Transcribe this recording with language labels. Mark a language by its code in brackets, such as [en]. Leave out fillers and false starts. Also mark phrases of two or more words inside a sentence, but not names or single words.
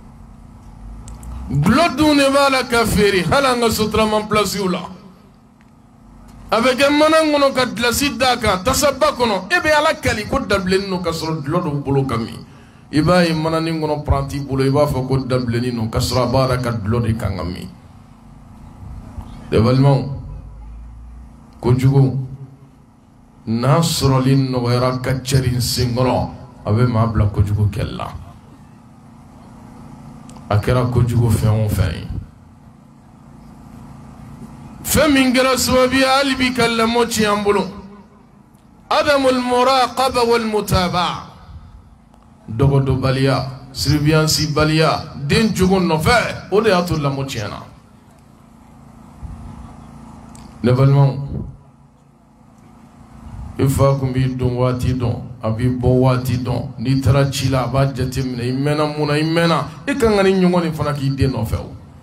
[bm] dulɔ dun de b'a la ka feere hali an ka sotarama pilasiw la a bɛ kɛ mana kɔnɔ ka gilasi d'a kan tasaba kɔnɔ e bɛ ala kali ko dabilenni don ka sɔrɔ dulɔ dɔw bolo ka min i b'a ye mananin kɔnɔ paranti bolo i b'a fɔ ko dabilenni don ka sɔrɔ a b'a la ka dulɔ de kan ka min ne balimaw kojugu n'a sɔrɔli nɔgɔyara ka cɛri senkɔrɔ a bɛ maa bila kojugu kɛlɛ la a kɛra kojugu fɛn o fɛn ye fɛn min kɛra sababu ye hali bi ka lamɔ tiɲɛ an bolo [ar] عدم المراقبة والمتابعة [bm] dɔgɔdɔbaliya surveillance baliya den jogo nɔfɛ o de y'a to lamɔ tiɲɛna ne balimaw i fa kun b'i don waati dɔn a b'i bɔ waati dɔn n'i taara ci la a b'a jateminɛ i mɛnna mun na i mɛnna i kan ka ni ɲɔgɔn nin fana k'i den nɔfɛ o